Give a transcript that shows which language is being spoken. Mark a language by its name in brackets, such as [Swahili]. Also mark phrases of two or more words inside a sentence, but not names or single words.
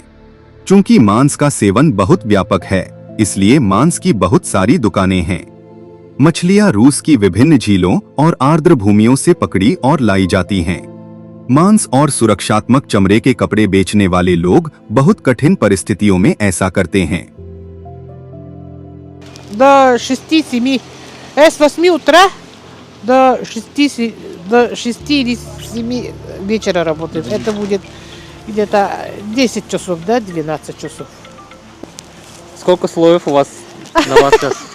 [Hindi] चूंकि मांस का सेवन बहुत व्यापक है, इसलिए मांस की बहुत सारी दुकानें हैं। मछलियां रूस की विभिन्न झीलों और आर्द्र भूमियों से पकड़ी और लाई जाती हैं। मांस और सुरक्षात्मक चमड़े के कपड़े बेचने वाले लोग बहुत कठिन परिस्थितियों में ऐसा करते हैं। [Russian] До 6-7, с 8 утра до 6 или 7 вечера работает. Это будет где-то 10 часов, да, 12 часов. Сколько слоев у вас на вас сейчас?